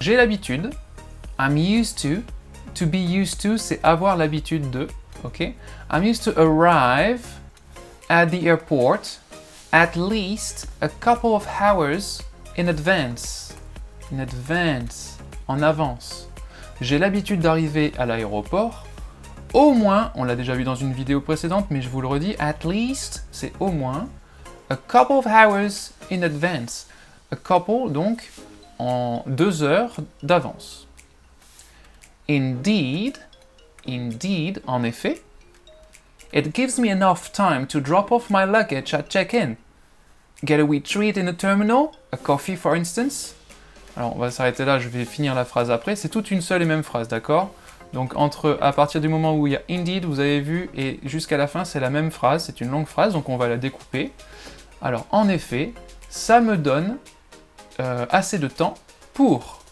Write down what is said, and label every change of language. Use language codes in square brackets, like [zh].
[fr] J'ai l'habitude, [en] I'm used to be used to, [fr] c'est avoir l'habitude de, ok? [en] I'm used to arrive at the airport at least a couple of hours in advance. In advance, [fr] en avance. J'ai l'habitude d'arriver à l'aéroport, au moins, on l'a déjà vu dans une vidéo précédente, mais je vous le redis, at least, c'est au moins, [en] a couple of hours in advance. [fr] A couple, donc, en 2 heures d'avance. [en] Indeed, [fr] en effet, [en] it gives me enough time to drop off my luggage at check-in. Get a wee treat in the terminal, a coffee for instance. [fr] Alors, on va s'arrêter là, je vais finir la phrase après. C'est toute une seule et même phrase, d'accord? Donc à partir du moment où il y a indeed, vous avez vu, et jusqu'à la fin, c'est la même phrase, c'est une longue phrase, donc on va la découper. Alors, en effet, ça me donne assez de temps pour...